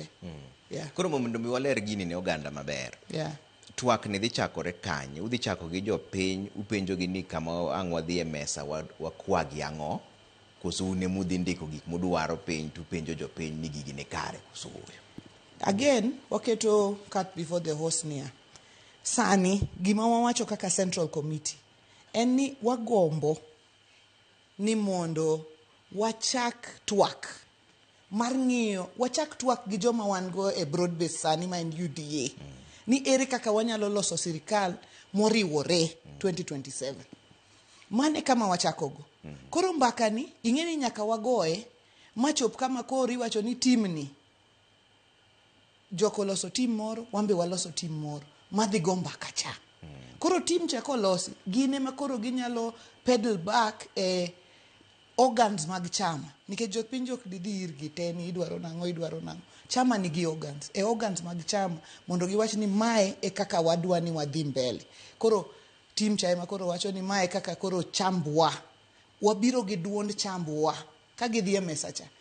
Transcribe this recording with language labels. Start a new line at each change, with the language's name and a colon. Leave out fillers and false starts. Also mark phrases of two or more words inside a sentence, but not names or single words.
English: Yeah.
Luo (Kenya and Tanzania): Koro mondo mi waler gini ne oganda maber.
English: Yeah.
Luo (Kenya and Tanzania): Twak ni dhi chakore kanye, udhi chako gi jopiny, upenjo gi ni kama ang' wadhi e mesa wakwagi ang'o, koso une mudhi ndiko gik mudwaro piny tupenjo jopiny ni gigi ne kare koso wuoyo.
English: Again, waketo cat before the horse near.
Luo (Kenya and Tanzania): Sani, gima wawacho kaka
English: Central Committee,
Luo (Kenya and Tanzania): en ni wagombo ni mondo wachak twak. Mar ng'iyo, wachak twak gi joma wan go e
English: broad base
Luo (Kenya and Tanzania): sani ma en UDA. Ni ere kaka wanyalo loso sirikal moriwore 2027. Mane kama wachakogo. Koro mbaka ni, ing'eni nyaka wagoye, machop kama kori wacho ni team ni. Joko loso team moro, wambe waloso team moro. Madhi go mbaka cha. Koro team cha kolosi, gine ma koro ginyalo
English: pedal back organs
Luo (Kenya and Tanzania): mag chama. Nikech jopiny jok didhi irgi te ni idwaro nang'o. Chama nigi organs. Organs mag chama mondo giwach ni mae e kaka wadwa ni wadhi mbele. Koro team cha ema koro wacho ni mae kaka koro chambwa. Wabiro gi duond chambwa. Ka gidhi e mesa cha.